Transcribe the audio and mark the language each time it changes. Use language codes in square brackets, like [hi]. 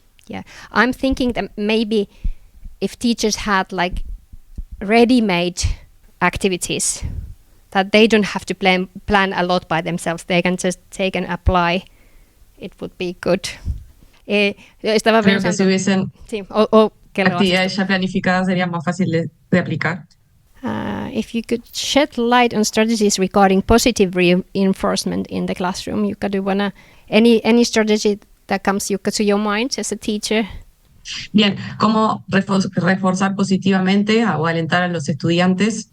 [en] Yeah, I'm thinking that maybe if teachers had like ready-made activities that they don't have to plan a lot by themselves, they can just take and apply, it would be good. [es] Creo que si hubiesen actividades ya planificadas sería más fácil de aplicar. [en] If you could shed light on strategies regarding positive reinforcement in the classroom, Jukka, do you wanna any strategy that comes, Jukka, to your mind as a teacher? [es] Bien, ¿cómo reforzar positivamente o alentar a los estudiantes?